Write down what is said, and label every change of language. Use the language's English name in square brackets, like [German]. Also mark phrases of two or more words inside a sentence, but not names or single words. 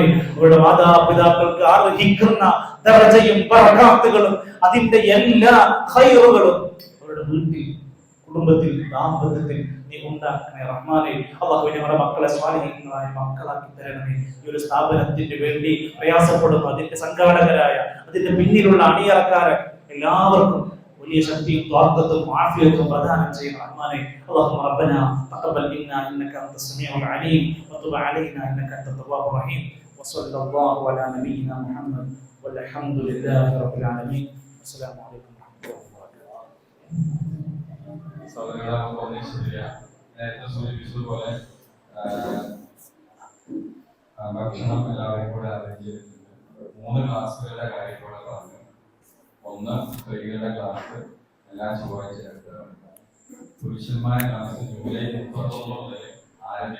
[Malayalam] അവരുടെ മാതാപിതാക്കൾക്ക് അർഹിക്കുന്ന ദർജയും ബറകാത്തുകളും അതിന്റെ എല്ലാ ഖൈറുകളും അവരുടെ വീട്ടിൽ, കുടുംബത്തിൽ, ദാമ്പത്യത്തിൽ നീ ഉണ്ടാക്കണേ റഹ്മാനേ. അല്ലാഹുവേ ഞങ്ങളുടെ മക്കളെ സ്വാലിഹീങ്ങളായ മക്കളാക്കി തരണമേ. ഈ ഒരു സ്ഥാപനത്തിന് വേണ്ടി പ്രയാസപ്പെടുന്ന അതിന്റെ സംഘാടകരായ, അതിന്റെ പിന്നിലുള്ള അണിയറക്കാരെ എല്ലാവർക്കും വലിയ ശക്തിയും ത്വാഖത്തും ആഫിയത്തും പ്രദാനം ചെയ്യുന്ന റഹ്മാനേ. [Arabic] اللهم ربنا تقبل منا انك انت السميع العليم وتب علينا انك انت التواب الرحيم وصلى الله على نبينا محمد والحمد لله رب العالمين. السلام عليكم ورحمة الله وبركاته. [Malayalam] നേരത്തെ സൂചിപ്പിച്ചതുപോലെ ഭക്ഷണം എല്ലാവരെയും കൂടെ അറേഞ്ച് ചെയ്തിട്ടുണ്ട്. 3 ക്ലാസ്സുകളുടെ കാര്യം കൂടെ പറഞ്ഞു. ഒന്ന് സ്ത്രീകളുടെ ക്ലാസ് എല്ലാ ചൊവ്വാഴ്ച എടുത്തതാണ്. പുരുഷന്മാരുടെ ക്ലാസ് ജൂലൈ 31 മുതൽ ആരംഭിക്കണം.